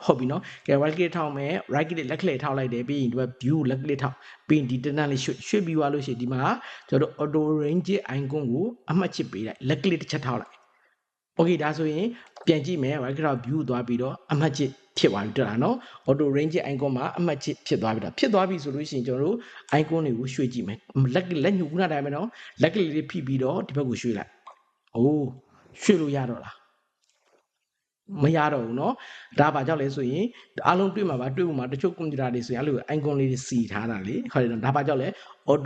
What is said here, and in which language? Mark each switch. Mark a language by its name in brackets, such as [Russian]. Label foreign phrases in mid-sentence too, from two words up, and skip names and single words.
[Burmese] ဟုတ်ပြီနော်ကဲ [English] right click [Burmese] ထောက်မယ် [English] right click [Burmese] လက် click ထောက်လိုက်တယ်ပြီးရင်ဒီဘက် view လက် click ထောက်ပြီးရင်ဒီတန်းလေးရွှေ့ပြီးသွားလို့ရှိရင်ဒီမှာကျွန်တော်တို့ [English] auto range icon [Burmese] ကိုအမှတ်ချစ်ပေးလိုက်လက် click တစ်ချက်ထောက်လိုက် okay ဒါဆိုရင်ပြန်ကြည့်မယ် [English] right click view [Burmese] သွားပြီးတော့အမှတ်ချစ်ဖြစ်သွားပြီတွေ့လားနော် [English] auto range icon [Burmese] မှာအမှတ်ချစ်ဖြစ်သွားပြီဆိုလို့ရှိ ရင်ကျွန်တော်တို့ icon တွေကိုရွှေ့ကြည့်မယ်လက်ညှိုးခုနတိုင်းပဲနော်လက်ကလေးလေးဖိပြီးတော့ဒီဘက်ကိုရွှေ့လိုက်အိုးရွှေ့လို့ရတော့လားမရတော့ဘူးเนาะဒါဘာကြောင့်လဲဆိုရင်အားလုံးတွေ့မှာပါတွေ့မှာတချို့ကွန်ပျူတာတွေဆိုရင်အဲ့လို icon လေးတွေစီထားတာလေဟုတ်တယ်ဒါဘာကြောင့်လဲ auto